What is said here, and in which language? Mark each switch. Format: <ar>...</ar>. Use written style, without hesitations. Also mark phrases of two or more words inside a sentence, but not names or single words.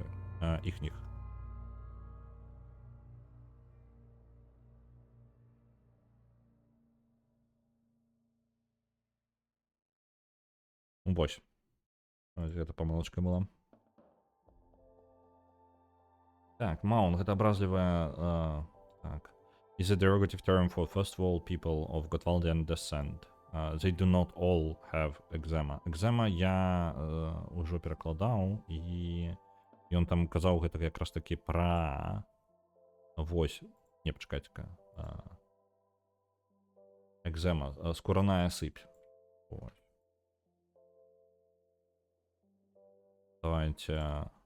<be>Іхніх. Вось. Гэта памылочка была. Так, маун, гэта абразлівая... Так.</be> <en>Is a derivative term for first of all people of Gotwaldian descent. They do not all have eczema.</en> <be>Eczema я ўжо перакладаў, і ён там казаў гэта якраз такі пра... Вось. Не, пачакайце-ка. Экзема. Скураная сыпь. Вось. Давайте.</be>